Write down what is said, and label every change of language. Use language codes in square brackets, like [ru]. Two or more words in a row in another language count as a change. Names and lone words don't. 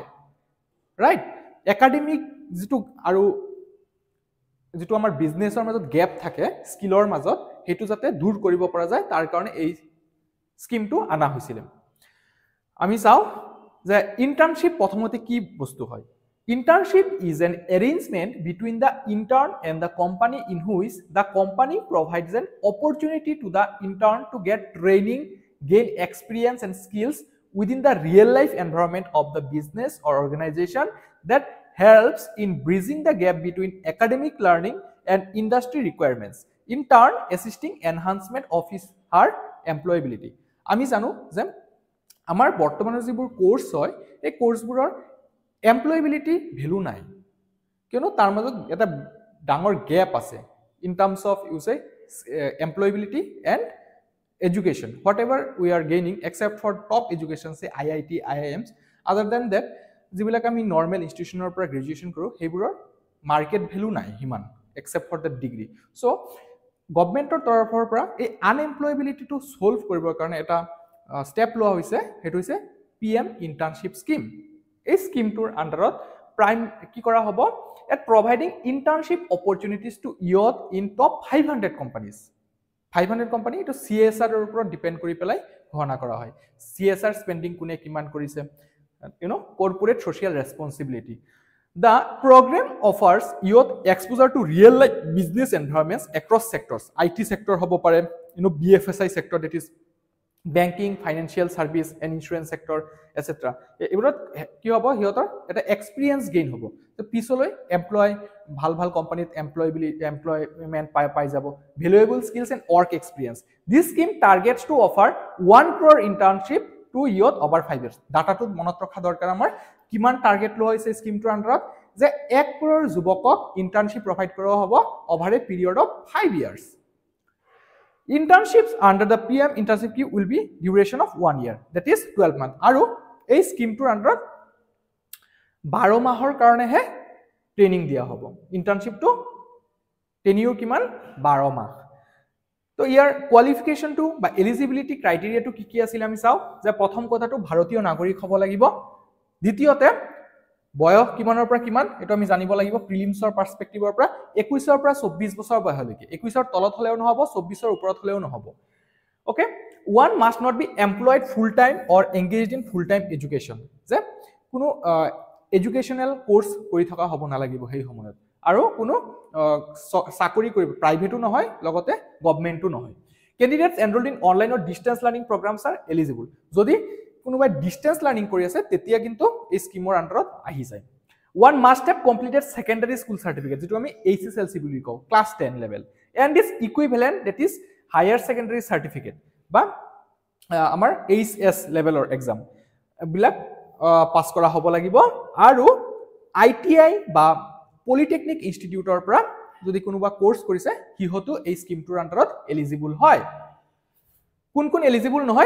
[en] ৰাইট? [as] একাডেমিক যেটো আমাৰ বিজনেছৰ মাজত গ্যাপ থাকে স্কিলৰ মাজত, হেতু যাতে দূৰ কৰিব পৰা যায়, তাৰ কাৰণে এই স্কিমটো আনা হৈছিল। আমি চাও যে ইন্টাৰ্নশিপ প্ৰথমতে কি বস্তু হয়। [en] Internship is an arrangement between the intern and the company in which the company provides an opportunity to the intern to get training, gain experience and skills within the real-life environment of the business or organization that helps in bridging the gap between academic learning and industry requirements, in turn assisting enhancement of his her employability. [as] আমি জানো যে আমাৰ বৰ্তমানৰ যিবোৰ কোৰ্স হয়, এই কোৰ্সবোৰৰ [en] employability value [as] নাই, কিয়নো তাৰ মাজত এটা ডাঙৰ গ্যাপ আছে [en] in terms of you say employability and education, whatever we are gaining except for top education say IIT, IIMs, other than that [as] যিবিলাক আমি নৰ্মেল ইনষ্টিটিউচনৰ পৰা গ্ৰেজুৱেচন কৰো সেইবোৰৰ [en] market value [as] নাই হিমান [en] except for the degree. [as] So গভৰ্নমেন্টৰ তৰফৰ পৰা এই আনএমপ্লয়েবিলিটিটো সলভ কৰিবৰ কাৰণে এটা ষ্টেপ লোৱা হৈছে, হেতু হৈছে PM [en] internship scheme. [as] এই স্কিমটোৰ আন্ডাৰত প্ৰাইম কি কৰা হ'ব? [en] At providing internship opportunities to youth in top 500 companies. [as] 500 কোম্পানী এটো CSR ৰ ওপৰত ডিপেন্ড কৰি পেলাই ঘোষণা কৰা হয়। [en] CSR spending [as] কোনে কিমান কৰিছে, [en] corporate social responsibility. The program offers youth exposure to real life business environments across sectors. IT sector [as] হ'ব পাৰে, [en] BFSI sector, that is banking, financial service and insurance sector, etc. [as] এবোৰত কি হ'ব? হিয়তৰ এটা [en] experience gain [as] হ'ব, তো পিছলৈ এমপ্লয় ভাল ভাল কোম্পানীত এমপ্লয়মেন্ট পাই যাব, [en] valuable skills and work experience. This scheme targets to offer 1 crore internship to youth over 5 years. [as] ডাটাটো মনত ৰখা দৰকাৰ আমাৰ কিমান টার্গেট লোৱা হৈছে স্কিমটোৰ আন্ডাৰত, যে 1 crore যুৱকক ইন্টার্নশিপ প্ৰভাইড কৰা হ'ব [en] over a period of 5 years. Internships under the PM internship scheme will be duration of 1 year, that is 12 months. [as] আৰু এই স্কিমটোৰ আন্ডাৰত 12 মাহৰ কাৰণেহে ট্ৰেইনিং দিয়া হ'ব। ইন্টাৰ্নশিপটো টেনিয়ৰ কিমান? 12 মাহ। তো ইয়াৰ কোৱালিফিকেশনটো বা [en] eligibility criteria [as] কি কি আছিল আমি চাও। যে প্ৰথম কথাটো ভাৰতীয় নাগৰিক হ'ব লাগিব। দ্বিতীয়তে বয়স কিমানৰ পৰা কিমান এটো আমি জানিব লাগিব প্ৰিলিমছৰ পাৰ্সপেক্টিভৰ পৰা। 21 ৰ পৰা 24 বছৰ বয়সলৈকে, 21 ৰ তলত হলেও নহব, 24 ৰ ওপৰত হলেও নহব। [en] ওকে, one must not be employed full time or engaged in full time education, [as] যে কোনো [en] educational course [as] কৰি থকা হ'ব নালাগিব সেই সময়ত, আৰু কোনো চাকৰি কৰিব, প্ৰাইভেটো নহয় লগতে গভৰ্নমেন্টও নহয়। [en] Candidates enrolled in online or distance learning programs are eligible. [as] যদি কোনোবাই [en] distance learning [as] কৰি আছে তেতিয়া কিন্তু এই স্কিমৰ আন্ডাৰত আহি যায়। [en] One must have completed secondary school certificate, [as] যেটো আমি HSLC বুলি কওঁ, [en] class 10 level, and is equivalent, that is higher secondary certificate [as] বা আমাৰ HS levelৰ exam বিলাক পাস কৰা হ'ব লাগিব। আৰু ITI বা পলিটেকনিক ইনষ্টিটিউটৰ পৰা যদি কোনোবা কোৰ্স কৰিছে হিহতো এই স্কিমটোৰ আন্ডাৰত এলিজিবল হয়। কোন কোন এলিজিবল নহয়?